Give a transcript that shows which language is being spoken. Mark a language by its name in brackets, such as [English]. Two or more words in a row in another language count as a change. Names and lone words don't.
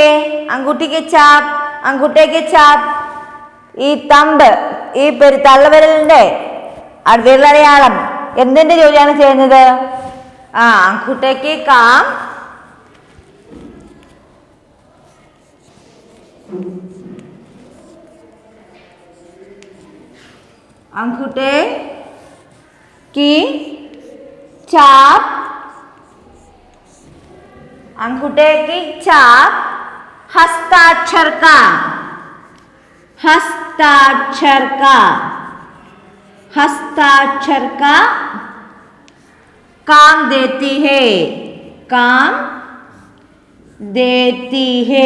[Hindi] अंगूठी की छाप, अंगूठे की छाप, [Malayalam] ഈ തമ്പ് ഈ തള്ളവിരലിന്റെ വിരലടയാളം എന്തിന്റെ ജോലിയാണ് ചെയ്യുന്നത്? [Hindi] अंगूठे का काम अंगूठे की छाप, अंगूठे की छाप हस्ताक्षर का, हस्ताक्षर का, हस्ताक्षर का काम देती है, काम देती है.